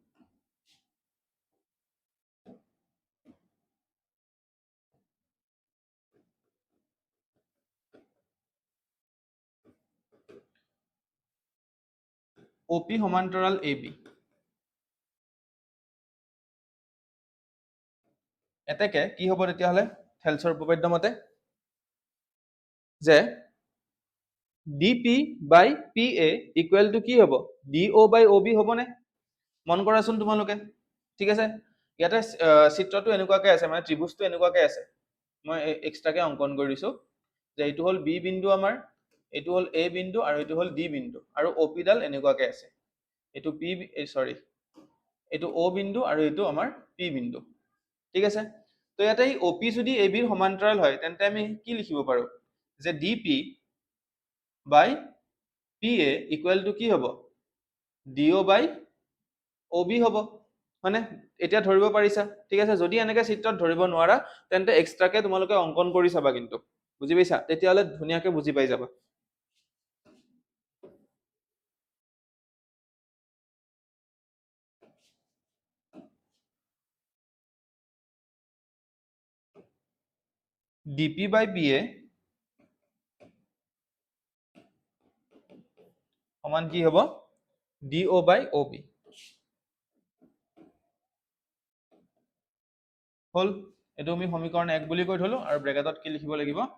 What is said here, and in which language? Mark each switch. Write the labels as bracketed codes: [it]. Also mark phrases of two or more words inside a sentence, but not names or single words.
[as] OP সমান্তৰাল AB এতেকে কি হ'ব তেতিয়া হলে থেলছৰ উপপাদ্য মতে যে [en] DP by PA equal to [as] কি হ'ব [en] DO by OB [as] হ'বনে মন কৰাচোন তোমালোকে ঠিক আছে ইয়াতে চিত্ৰটো এনেকুৱাকে আছে মানে ত্ৰিভুজটো এনেকুৱাকে আছে মই এক্সট্ৰাকে অংকন কৰিছো যে এইটো হ'ল B বিন্দু আমাৰ এইটো হ'ল A বিন্দু আৰু এইটো হ'ল D বিন্দু আৰু OP ডাল এনেকুৱাকে আছে এইটো এইটো O বিন্দু আৰু এইটো আমাৰ P বিন্দু ঠিক আছে তো ইয়াতে এই OP যদি AB ৰ সমান্তৰাল হয় তেন্তে আমি কি লিখিব পাৰো যে [en] DP by PA equal to [as] কি হ'ব [en] DO by OB [as] হ'ব মানে এতিয়া ধৰিব পাৰিছা ঠিক আছে যদি এনেকে চিত্ৰত ধৰিব নোৱাৰা তেন্তে এক্সট্ৰাকে তোমালোকে অংকন কৰি চাবা কিন্তু বুজি পাইছা তেতিয়াহলে ধুনীয়াকে বুজি পাই যাবা [en] DP by PA [as] সমান কি হ'ব [en] DO by OB [as] হল এইটো আমি সমীকৰণ 1 বুলি কৈ থলো আৰু ব্ৰেকেটত কি লিখিব লাগিব